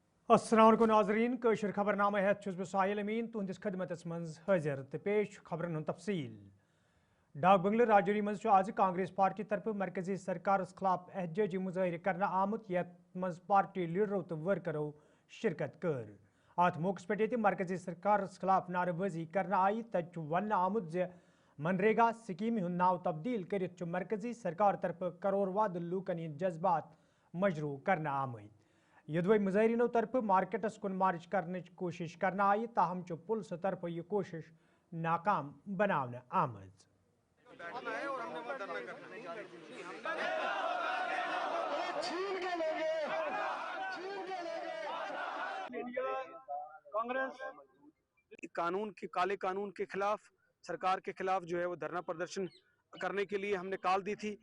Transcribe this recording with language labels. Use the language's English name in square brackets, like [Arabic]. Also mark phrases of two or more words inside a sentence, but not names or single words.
[Arabic] السلام علیکم [Kashmiri] नाज़रीन कशर खबरनामा है साहिल अमीन तुहंदिस खदमतस मज हाजिर तो पेश खबरन हुंद तफसील डाक बंगल राजौरी मज आज कांग्रेस पार्टी तरफ मरकजी सरकार खिलाफ एहतजाजी मुजाहिर करना आमुत यत मज पार्टी लीडरों तो वर्करों शिरकत कर अत मौके पे ये मरकजी सरकार खिलाफ नारेबाजी करना आई तत वन आमुत जे मनरेगा स्कीम हुंद नाव तब्दील कर मरकजी सरकार तरफ करोड़ वाद लूकन हंद जज्बात मजरू करना आमद यदि मुजाहरीनों तरफ मार्केटस कुन मार्च करने की कोशिश करना आई ताहम पुलिस तरफ यह कोशिश नाकाम बनाने आमद। [Hindi] कांग्रेस काले कानून के खिलाफ, सरकार के खिलाफ जो है वो धरना प्रदर्शन करने के लिए हमने कॉल दी थी।